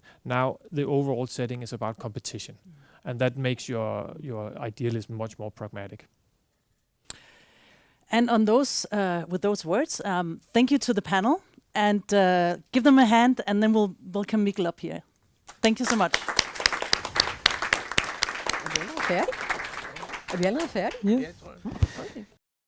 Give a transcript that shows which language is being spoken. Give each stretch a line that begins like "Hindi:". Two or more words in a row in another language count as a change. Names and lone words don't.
English: Now the overall setting is about competition, and that makes your idealism much more pragmatic. And on those, with those words, thank you to the panel, and give them a hand, and then we'll welcome Mikkel up here. Thank you so much.
Danish: Er vi allerede færdige? Ja. Jeg tror, Okay.